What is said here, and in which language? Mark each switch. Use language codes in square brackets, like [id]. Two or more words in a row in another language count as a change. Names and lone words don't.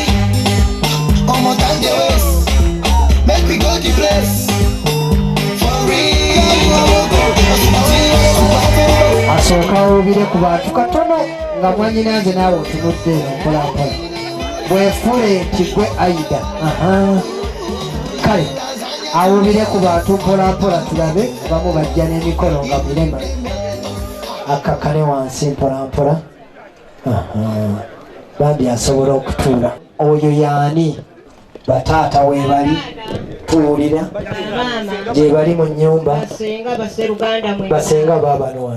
[en] One more time they waste. Make me go the place for real. [lg] Asooka obire ku bantu katono nga mwannyinanze naawe otunudde mpolampola bwefule nti gwe Aida. Kale awubire ku bantu mpolampola tulabe bamu bajja n'emikolo nga mirema akakale wansi mpolampola bambi asobola okutuula oyo yaani bataata weebali tuwulira gye bali mu nnyumba basenga baabano wano